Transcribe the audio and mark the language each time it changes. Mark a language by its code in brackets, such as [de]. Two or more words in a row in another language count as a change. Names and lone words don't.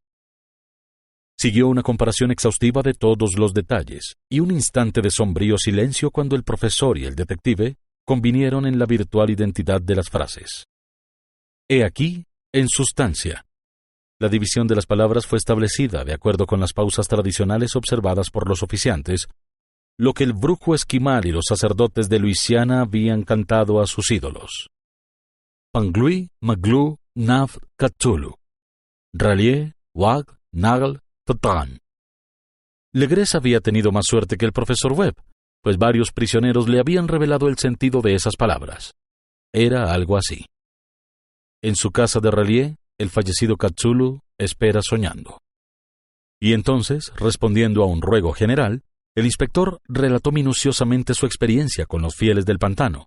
[es] Siguió una comparación exhaustiva de todos los detalles, y un instante de sombrío silencio cuando el profesor y el detective convinieron en la virtual identidad de las frases. He aquí, en sustancia. La división de las palabras fue establecida de acuerdo con las pausas tradicionales observadas por los oficiantes, lo que el brujo esquimal y los sacerdotes de Luisiana habían cantado a sus ídolos. Panglui, Maglu, Nav, Cthulhu. R'lyeh, Wag, Nagl, Totan. Legres había tenido más suerte que el profesor Webb, pues varios prisioneros le habían revelado el sentido de esas palabras. Era algo así. En su casa de R'lyeh, el fallecido Cthulhu espera soñando. Y entonces, respondiendo a un ruego general, el inspector relató minuciosamente su experiencia con los fieles del pantano.